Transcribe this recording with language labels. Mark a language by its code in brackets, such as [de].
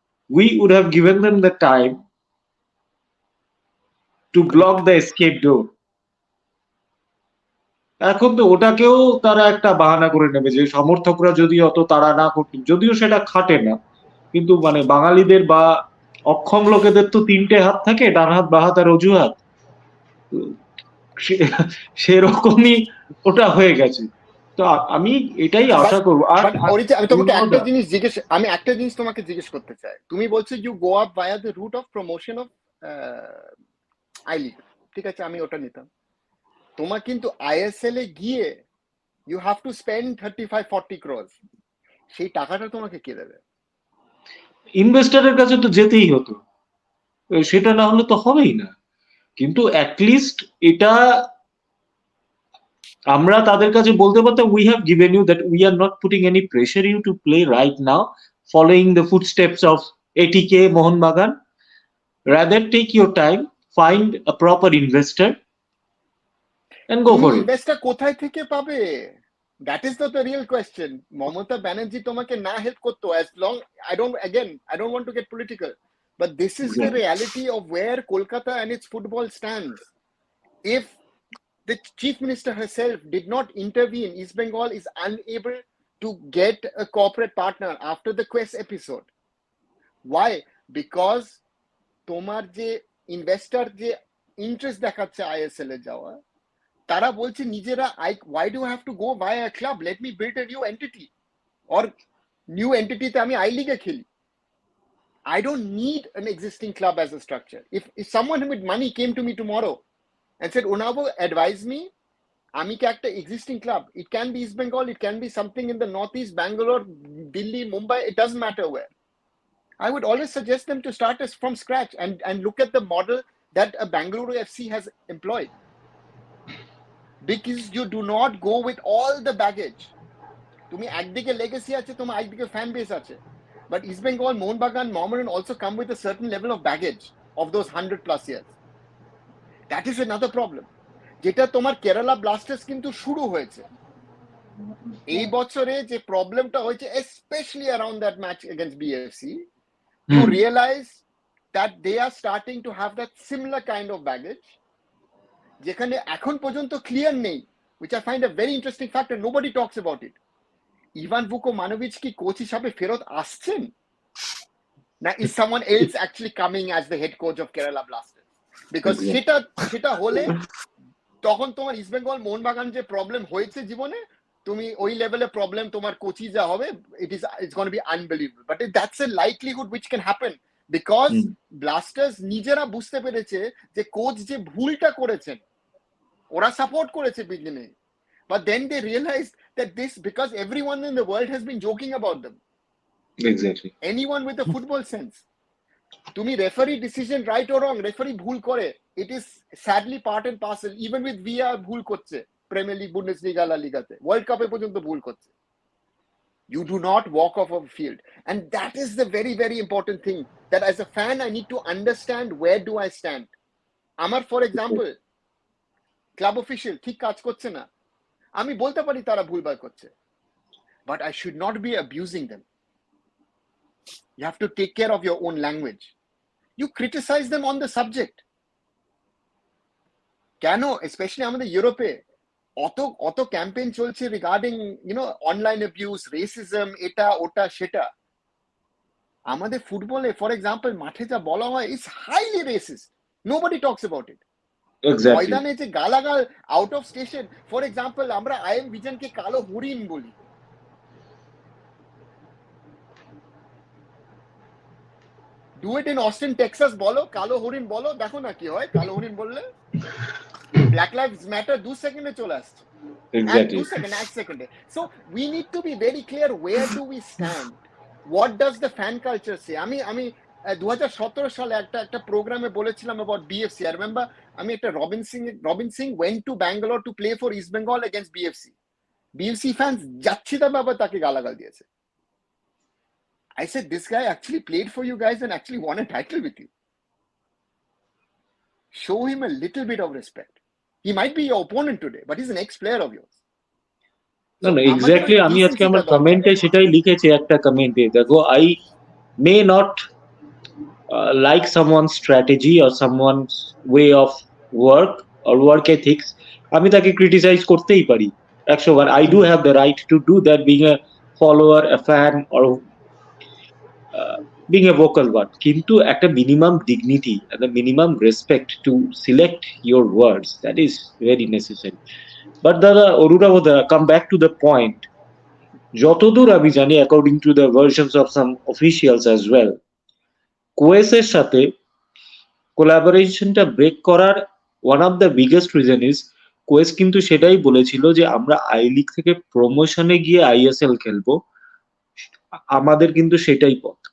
[en] We would have given them the time to block the escape door. [bn] এখন তো ওটাকেও তারা একটা বাহানা করে নেবে যে সমর্থকরা যদি অত তাড়া না করতেন, যদিও সেটা খাটে না, কিন্তু মানে বাঙালিদের বা অক্ষম লোকেদের তো তিনটে হাত থাকে, ডান হাত, বাঁ হাত আর অজুহাত, সেরকমই ওটা হয়ে গেছে। তো আমি এটাই আশা করবো। আর আমি তোমাকে একটা জিনিস তোমাকে জিজ্ঞেস করতে চাই। তুমি বলছো [en] you go up via the route of promotion of I league, [bn] ঠিক আছে, আমি ওটা নিতাম। তোমার কিন্তু ISL এ গিয়ে [en] you have to spend [bn] 35-40 crores, সেই টাকাটা তোমাকে কে দেবে? ইনভেস্টরের কাছে তো যেতেই হতো, সেটা না হলে তো হবেই না। কিন্তু অ্যাটলিস্ট এটা আমরা তাদের কাছে বলতে পারতাম, [en] we have given you that we are not putting any pressure you to play right now following the footsteps of ATK, Mohanbagan. Rather take your time, find a proper investor and go for it. [bn] Investor কোথায় থেকে পাবে? [en] That is the real question. [bn] Mamata Banerjee তোমাকে না help করতো, [en] as long I don't want to get political, but this is the reality of where Kolkata and its football stands. If the chief minister herself did not intervene, East Bengal is unable to get a corporate partner after the Quest episode. Why? Because [bn] তোমার যে investor যে interest দেখাচ্ছে ISL এ যাওয়া, তারা বলছে নিজেরা, [en] why do I have to go via a club? Let me build a new entity, or new entity [bn] তে আমি [en] I League [bn] এ খেলি। [en] I don't need an existing club as a structure. If someone with money came to me tomorrow and said, Onabo, advise me, [bn] আমি কি একটা [en] existing club, it can be East Bengal, it can be something in the northeast, Bangalore, Delhi, Mumbai, it doesn't matter where, I would always suggest them to start from scratch and look at the model that a Bangalore FC has employed. Because you do not go with all the baggage. [bn] তুমি একদিকে legacy আছে, তোমার একদিকে fan base আছে, [en] but East Bengal, Mohanbagan, Mohammedan also come with a certain level of baggage of those 100+ years. That is another problem, [bn] যেটা তোমার Kerala Blasters কিন্তু শুরু হয়েছে এই বছরে। যে প্রবলেমটা হয়েছে [en] especially around that match against BFC, you realize that they are starting to have that similar kind of baggage. [bn] যেখানে এখন পর্যন্ত ক্লিয়ার নেই, [en] which I find a very interesting fact and nobody talks about it. [bn] Ivan Vukomanovic কি coach হিসাবে ফেরত আসছেন, না [en] is someone else actually coming as the head coach of Kerala Blasters? Because [bn] সেটা হলে তখন তোমার ইস্ট বেঙ্গল মোহনবাগান যে প্রবলেম হয়েছে জীবনে, তুমি ওই লেভেলে প্রবলেম তোমার কোচই যা হবে, [en] it's going to be unbelievable. But that's a likelihood which can happen because [bn] Blasters নিজেরা বুঝতে পেরেছে যে কোচ যে ভুলটা করেছেন, ওরা সাপোর্ট করেছে beginning, [en] but then they realized that this, because everyone in the world has been joking about them, Exactly. anyone with a football sense, তুমি referee decision right ও wrong, [bn] রেফারি ভুল করে, [en] It is sadly part and parcel. Even with VR [bn] ভুল করছে, premier league, Bundesliga, লা লিগাতে, world কাপে পর্যন্ত ভুল করছে। [en] You do not walk off of a field, and that is the very very important thing, that as a fan I need to understand where do I stand. [bn] আমার [en] for example [bn] club official ঠিক কাজ করছে না, আমি বলতে পারি তারা ভুলভাল করছে, [en] but I should not be abusing them. You have to take care of your own language. You criticize them on the subject. [bn] কেন স্পেশালি আমাদের ইউরোপে অত ক্যাম্পেইন চলছে [en] regarding online abuse, racism, [bn] এটা ওটা সেটা। আমাদের ফুটবলে [en] for example [bn] মাঠে যা বলা হয় [en] Is highly racist, nobody talks about it. [bn] ময়দানে যে গালাগাল [en] out of station, [bn] for example আমরা আইএম ভিজনকে কালো হরিণ বলি, [en] do it in Austin Texas, [bn] বলো কালো হরিণ বলো, দেখো না কি হয়। কালো হরিণ বললে ব্ল্যাক লাইভস ম্যাটার 2 সেকেন্ডে চলে আসছে, [en] Exactly. [bn] 2 সেকেন্ড, 1 সেকেন্ডে। [en] So we need to be very clear, where do we stand, what does the fan culture say. [bn] আমি 2017 সালে একটা প্রোগ্রামে বলেছিলাম [en] About BFC. I remember [bn] আমি একটা Robin Singh [en] went to Bangalore to play for East Bengal against BFC fans [bn] যাচ্ছিতাম ব্যাপার তাকে গালাগাল দিয়েছে। [en] I said, this guy actually played for you guys and actually won a title with you. Show him a little bit of respect. He might be your opponent today, but he's an ex-player of yours. No, exactly. [bn] আমি আজকে আমার কমেন্টে সেটাই লিখেছি, একটা কমেন্টে দেখো, [en] I may not like someone's strategy or someone's way of work or work ethics. [bn] আমি তাকে ক্রিটিসাইজ করতেই পারি 100 বার। [en] I do have the right to do that, being a follower, a fan, or being a vocal one. [bn] কিন্তু একটা [en] minimum dignity and a minimum respect to select your words, that is very necessary. But Orura, come back to the point. [bn] যতদূর আমি জানি, [en] according to the versions of some officials as well, [bn] কোয়েসের সাথে কোলাবোরেশনটা break করার [en] one of the biggest reason is [bn] Quess কিন্তু সেটাই বলেছিল যে আমরা আই লিগ থেকে প্রমোশনে গিয়ে আইএসএল খেলবো, আমাদের কিন্তু সেটাই পথ।